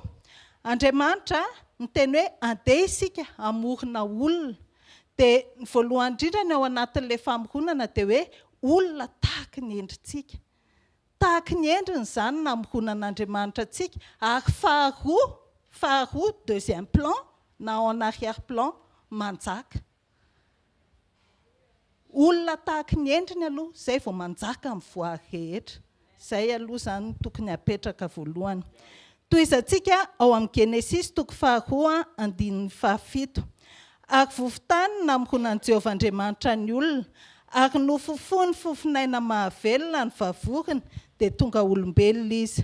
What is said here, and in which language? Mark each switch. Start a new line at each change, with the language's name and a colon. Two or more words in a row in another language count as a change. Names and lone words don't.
Malagasy: Andriamanitra miteny hoe andeha isika hamorona olona, dia ny voalohany indrindra ny ao anatin'ilay famoronana dia hoe olona tahaka ny endrintsika. Tahaka ny endriny izany namoronan'Andriamanitra antsika, ary faharoa
French: deuxième plan
Malagasy: na
French: en arrière plan
Malagasy: manjaka. Olona tahaka ny endriny aloha, izay vao manjaka amin'ny voary rehetra. Izay aloha izany tokony hapetraka voalohany. Toy izantsika ao amin'ny Genesisy toko 2:7. Ary vovotany namoronan'i Jehovah Andriamanitra ny olona, ary nofofony fofinaina mahavelona ny vavoriny, dia tonga olombelona izy.